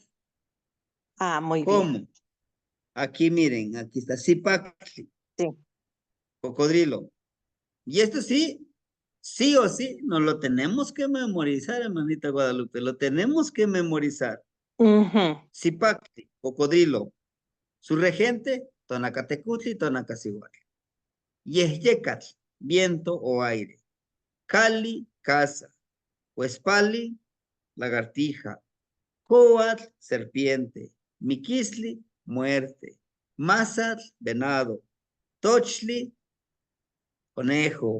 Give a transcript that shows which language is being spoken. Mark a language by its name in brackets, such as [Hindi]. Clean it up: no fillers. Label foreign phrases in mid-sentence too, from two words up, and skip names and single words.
[Spanish] Ah, muy bien. ¿Cómo? Aquí miren, aquí está Zipactli, Sí. cocodrilo. Y esto sí, sí o sí, nos lo tenemos que memorizar, hermanita Guadalupe, lo tenemos que memorizar. Ujú. Zipactli, cocodrilo. Su regente, Tonacatecutli, Tonacasihuatl. Yehyecatl, viento o aire. Cali, casa. Huespali, lagartija. Coatl, serpiente. Miquisli, muerte. Mazatl, venado. Tochli, conejo.